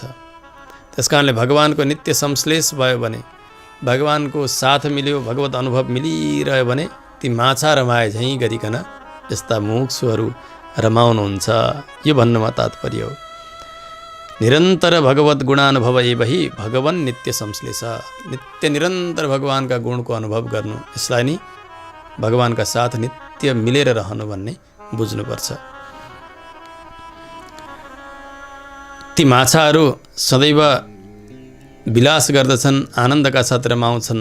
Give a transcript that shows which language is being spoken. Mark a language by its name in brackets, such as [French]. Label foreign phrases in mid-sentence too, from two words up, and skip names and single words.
[Nepali] त्यसकारणले भगवानको नित्य संश्लेष भयो भने, भगवानको साथ मिल्यो, भगवत अनुभव मिलिरह्यो भने ती माछा रमाए झैँ गरिकन यस्ता मुमुक्षुहरू रमाउनुहुन्छ। यो भन्नुमा तात्पर्य हो। [Sanskrit] निरन्तर भगवत गुणानुभव एवहि भगवन् नित्य संश्लेष। [Nepali] नित्य निरन्तर भगवानका गुणको अनुभव गर्नु, यसलाई नि भगवानका साथ नित्य मिलेर रहनु भन्ने बुझ्नुपर्छ। ती माछाहरू सदैव विलास गर्दछन्, आनन्दका साथ रमाउँछन्।